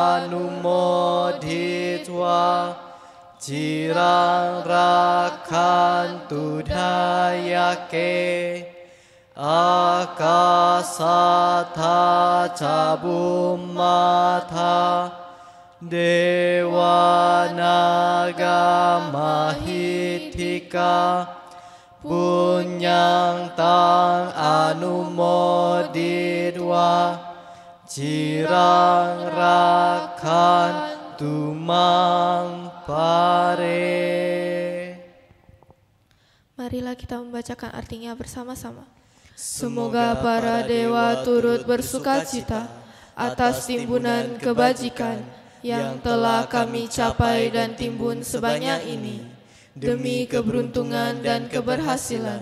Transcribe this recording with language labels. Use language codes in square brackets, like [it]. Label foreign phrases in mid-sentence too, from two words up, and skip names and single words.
[pi] anumoditwa cirang rakhantu dayake akasatha ca bhummata devanaga mahitthika punyang tang anumoditwa cirang rakhantu mangpare. [id] Marilah kita membacakan artinya bersama-sama. Semoga para dewa turut bersukacita atas timbunan kebajikan yang telah kami capai dan timbun sebanyak ini, demi keberuntungan dan keberhasilan.